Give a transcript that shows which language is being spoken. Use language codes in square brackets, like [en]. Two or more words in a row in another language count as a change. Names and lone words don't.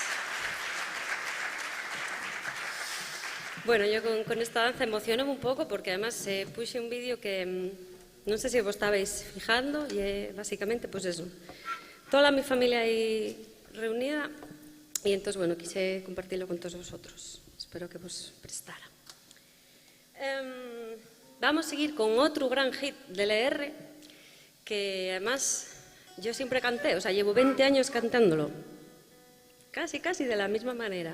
[gl] Bueno, [es] yo con esta danza [gl] emociono un pouco porque además puxe un vídeo que non sei se vos estabais fijando e basicamente, pois eso, toda a mi familia aí reunida e entón, [es] bueno, quise compartirlo con todos vosotros. [gl] Espero que vos prestara. [es] Vamos a seguir con [gl] outro gran [es] hit del LR que además yo siempre canté, o sea, llevo 20 años cantándolo, casi de la misma manera.